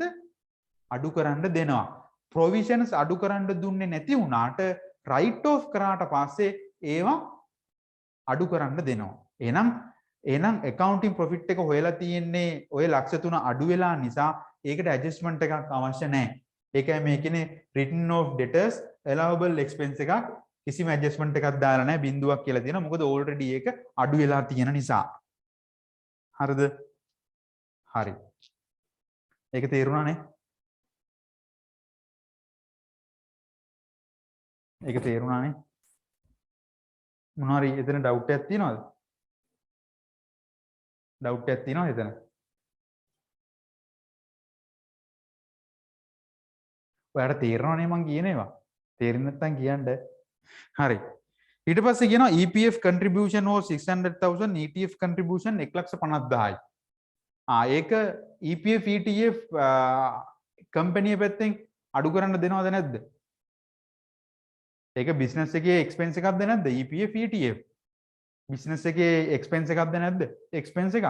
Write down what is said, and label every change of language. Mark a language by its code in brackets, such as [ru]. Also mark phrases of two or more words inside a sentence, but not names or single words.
[si] අඩු කරන්න දෙනවා. provisions අඩු කරන්න දුන්නේ නැති වුණාට [en] write off [si] කරාට පස්සේ ඒවා අඩු කරන්න දෙනවා. එහෙනම් [en] accounting profit [si] එක හොයලා තියෙන්නේ ඔය ලක්ෂ 3 අඩු වෙලා නිසා ඒකට adjustment එකක් අවශ්‍ය නැහැ. ඒකයි මේ කියන්නේ [en] written off debtors allowable expense [si] එකක් කිසිම adjustment එකක් දාලා නැහැ බිඳුවක් කියලා තියෙනවා. මොකද already ඒක අඩු වෙලා තියෙන නිසා. හරිද? හරි. ඒක තේරුණානේ? ඒක තේරුණානේ? මොනවාරි එතන ඩවුට් එකක් තියෙනවද? ඩවුට් එකක් තියෙනවද එතන? ඔයාලට තේරෙනවනේ මං කියන ඒවා. තේරෙන්නේ නැත්නම් කියන්න. හරි. ඊට පස්සේ කියනවා [en] EPF contribution was 600,000 ETF contribution [si] 1,50,000යි. ඒක EPF ETF කම්පැනි පැත්තෙන් අඩු කරන්න දෙනවද නැද්ද? ඒක බිස්නස් එකේ එක්ස්පෙන්ස් එකක්ද නැද්ද? EPF ETF බිස්නස් එකේ එක්ස්පෙන්ස් එකක්ද නැද්ද? එක්ස්පෙන්ස් එකක්.